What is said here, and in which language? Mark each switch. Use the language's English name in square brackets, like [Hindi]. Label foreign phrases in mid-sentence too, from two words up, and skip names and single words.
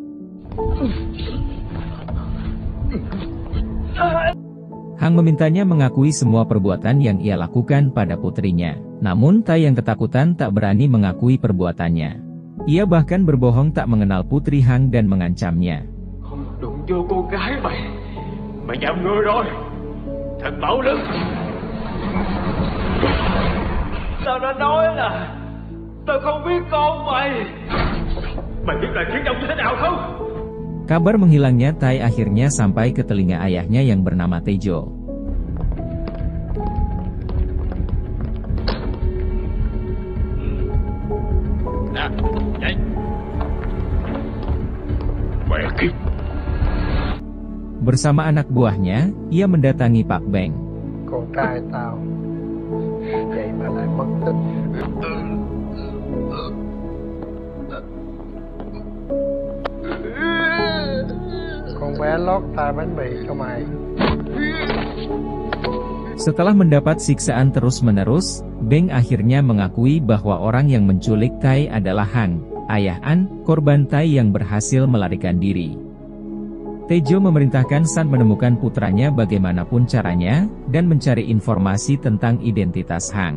[Indonesian] Hang memintanya mengakui semua perbuatan yang ia lakukan pada putrinya. Namun Tai yang ketakutan tak berani mengakui perbuatannya. Ia bahkan berbohong tak mengenal putri Hang dan mengancamnya. [Vietnamese] Không đụng vô cô gái mày. Mày nhầm người rồi. Thật bạo lực. Tao đã nói là tao không biết con mày. Mày biết là chiến đấu như thế nào không? [Indonesian] Kabar menghilangnya Tai akhirnya sampai ke telinga ayahnya yang bernama Tejo. Bersama anak buahnya, ia mendatangi Pak Beng. [Vietnamese] Con trai tao, vậy mà lại mất tích. Con bé lót tai bánh mì cho mày. [Indonesian] Setelah mendapat siksaan terus-menerus, Beng akhirnya mengakui bahwa orang yang menculik Tai adalah Hang, ayah An, korban Tai yang berhasil melarikan diri. Tejo memerintahkan San menemukan putranya bagaimanapun caranya, dan mencari informasi tentang identitas Hang.